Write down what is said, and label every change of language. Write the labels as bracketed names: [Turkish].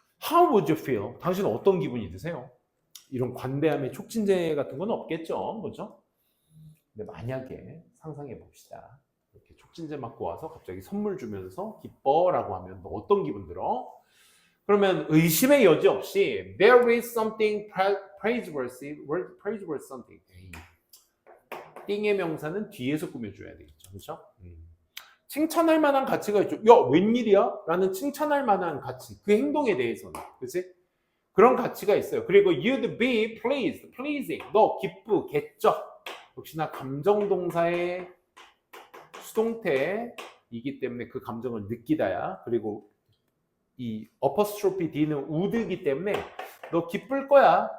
[English] How would you feel? [Korean] 당신은 어떤 기분이 드세요? 이런 관대함의 촉진제 같은 건 없겠죠, 그렇죠? 근데 만약에 상상해 봅시다. 이렇게 촉진제 맞고 와서 갑자기 선물 주면서 기뻐라고 하면 너 어떤 기분 들어? 그러면 의심의 여지 없이 [English] there is something praiseworthy something. [Korean] 띵의 명사는 뒤에서 꾸며줘야 되겠죠, 그렇죠? 칭찬할 만한 가치가 있죠. 야, 웬일이야? 라는 칭찬할 만한 가치, 그 행동에 대해서는, 그렇지? 그런 가치가 있어요. 그리고 [English] you'd be pleased, pleasing, [Korean] 너 기쁘겠죠. 역시나 감정동사의 수동태이기 때문에 그 감정을 느끼다야. 그리고 이 apostrophe D는 would이기 때문에 너 기쁠 거야.